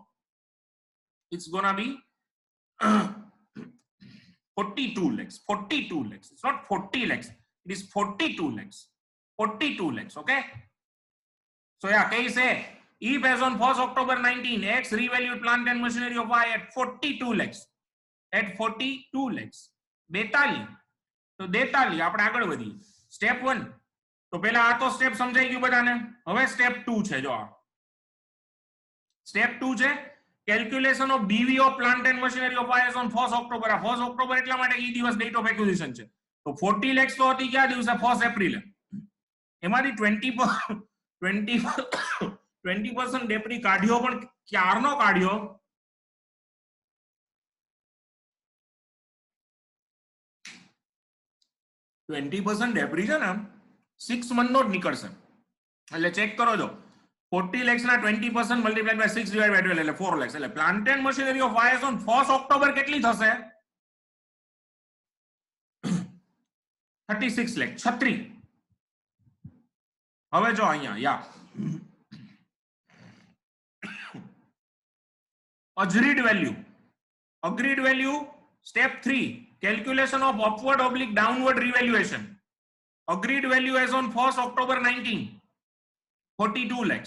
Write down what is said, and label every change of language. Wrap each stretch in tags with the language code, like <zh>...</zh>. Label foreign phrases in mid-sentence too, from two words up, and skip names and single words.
<en>It's gonna be 42 lakhs. 42 lakhs. It's not 40 lakhs. It is 42 lakhs. 42 lakhs. Okay. So yeah, case A. If as on 1st October 19, X revalued plant and machinery of Y at 42 lakhs. At 42 lakhs. 42.</en> <gu>તો 42 આપણે આગળ વધીએ. સ્ટેપ 1. તો પહેલા આ તો સ્ટેપ સમજાઈ ગયું બધાને. હવે સ્ટેપ 2 છે જો આ. સ્ટેપ 2 છે</gu> <en>calculation of BV of plant and machinery of Y as on 1st October.</en> <gu>આ 1st October એટલા માટે ઈ દિવસ</gu> <en>date of acquisition</en> <gu>છે. તો 40 lakhs તો હતી કયા દિવસે? 1st એપ્રિલ. એમાંથી 20% ડેપ્રી કાઢ્યો, પણ ક્યારનો કાઢ્યો? ડેપ્રી છે ને 6 મંથ નો જ નીકળશે. એટલે ચેક કરો જો 40 lakhs ના 20%</gu> <en>multiplied by 6 divide by 12</en> <gu>એટલે 4 lakhs. એટલે</gu> <en>plant and machinery of Y on 1st October</en> <gu>કેટલી થશે? 36 lakhs. 36. હવે જો અહીંયા યા</gu> <en>agreed value. Step 3, calculation of upward oblique downward revaluation. Agreed value as on 1st October 19, 42 lakhs.</en>